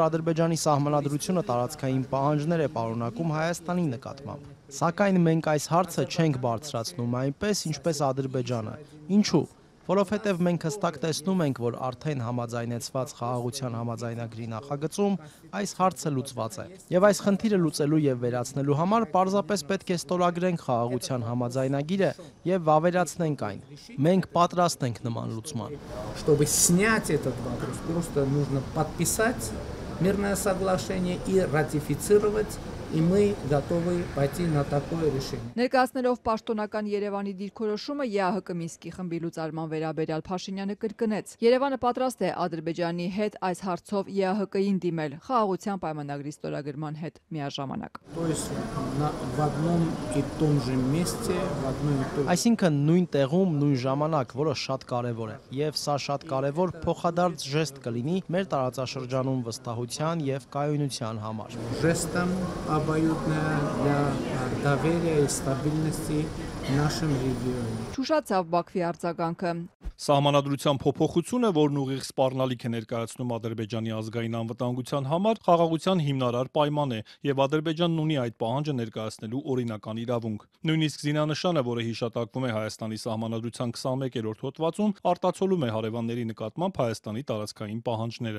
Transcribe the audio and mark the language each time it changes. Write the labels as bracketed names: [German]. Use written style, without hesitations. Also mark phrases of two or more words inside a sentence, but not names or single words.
[Armenian] Ադրբեջանի սահմանադրությունը տարածքային պահանջներ է պարունակում Հայաստանի նկատմամբ։ Սակայն մենք այս հարցը չենք բարձրացնում այնպես, ինչպես Ադրբեջանը։ Ինչու՞։ Որովհետև մենք հստակ տեսնում ենք, որ արդեն համաձայնեցված խաղաղության համաձայնագրի նախագծում այս հարցը լուծված է։ Եվ այս խնդիրը լուծելու եւ վերացնելու համար պարզապես պետք է ստորագրենք խաղաղության համաձայնագիրը եւ վավերացնենք այն։ Մենք պատրաստ ենք նման լուծման։ [Russian] Чтобы снять этот вопрос, просто нужно подписать мирное соглашение и ратифицировать. И мы готовы пойти на такое решение. [Armenian] Ներկայացնելով պաշտոնական Երևանի դիրքորոշումը ԵԱՀԿ Մինսկի խմբի լուծարման վերաբերյալ Փաշինյանը կրկնեց. Երևանը պատրաստ է Ադրբեջանի հետ այս հարցով ԵԱՀԿ-ին դիմել խաղաղության պայմանագրի ստորագրման հետ միաժամանակ։ [Russian] То есть в одном и том же месте, в одной и той же. [Armenian] Այսինքն նույն տեղում, նույն ժամանակ, որը շատ կարևոր է։ Եվ սա շատ կարևոր փոխադարձ ժեստ կլինի մեր տարածաշրջանում վստահության եւ կայունության համար։ [Russian] Жестом обоюдная для доверия и стабильности в нашем регионе. [Armenian] Շուշացավ Բաքվի արձագանքը։ Սահմանադրության փոփոխությունը, որն ուղիղ սպառնալիք է ներկայացնում Ադրբեջանի ազգային անվտանգության համար, խաղաղության հիմնարար պայման է, եւ Ադրբեջանն ունի այդ պահանջը ներկայացնելու օրինական իրավունք։ Նույնիսկ զինանշանը, որը հիշատակվում է Հայաստանի սահմանադրության 21-րդ հոդվածում, արտացոլում է հարևանների նկատմամբ Հայաստանի տարածքային պահանջները։